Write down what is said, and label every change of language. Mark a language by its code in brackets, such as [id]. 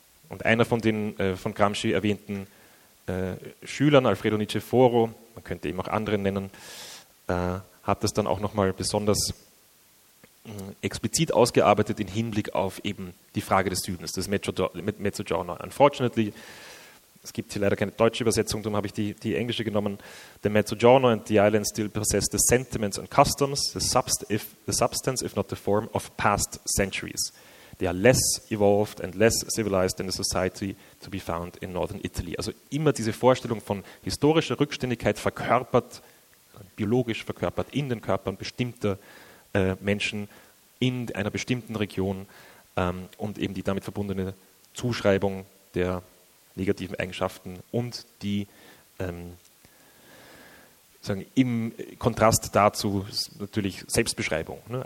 [de] Und einer von den von Gramsci erwähnten Schülern, Alfredo Nietzsche Foro, man könnte eben auch andere nennen, hat das dann auch nochmal besonders explizit ausgearbeitet im Hinblick auf eben die Frage des Südens, das Mezzogiorno. [en] Unfortunately, [de] es gibt hier leider keine deutsche Übersetzung, darum habe ich die englische genommen. [en] The Mezzogiorno and the islands still possess the sentiments and customs, the substance, if not the form, of past centuries. They are less evolved and less civilized than the society to be found in northern Italy. [de] Also immer diese Vorstellung von historischer Rückständigkeit verkörpert, biologisch verkörpert in den Körpern bestimmter Menschen in einer bestimmten Region und eben die damit verbundene Zuschreibung der negativen Eigenschaften und die sagen, im Kontrast dazu natürlich Selbstbeschreibung. Ne?